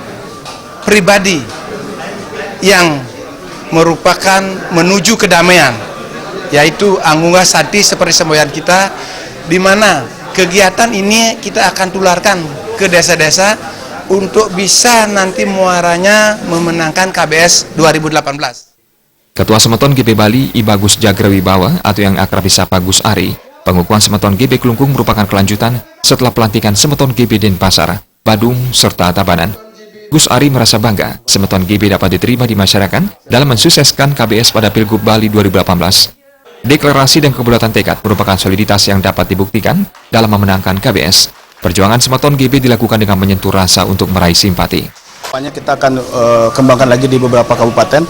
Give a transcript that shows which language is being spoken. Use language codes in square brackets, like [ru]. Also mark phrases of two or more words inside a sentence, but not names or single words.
[id] pribadi yang merupakan menuju kedamaian, yaitu Angugah Santi seperti semboyan kita, di mana kegiatan ini kita akan tularkan ke desa-desa untuk bisa nanti muaranya memenangkan KBS 2018. Ketua Semeton GB Bali I Bagus Jagrawibawa atau yang akrab disapa Gus Ari, pengukuhan Semeton GB Klungkung merupakan kelanjutan setelah pelantikan Semeton GB Denpasar, Badung, serta Tabanan. Gus Ari merasa bangga Semeton GB dapat diterima di masyarakat dalam mensukseskan KBS pada Pilgub Bali 2018. Deklarasi dan kebulatan tekad merupakan soliditas yang dapat dibuktikan dalam memenangkan KBS. Perjuangan Semeton GB dilakukan dengan menyentuh rasa untuk meraih simpati. Kita akan kembangkan lagi di beberapa kabupaten.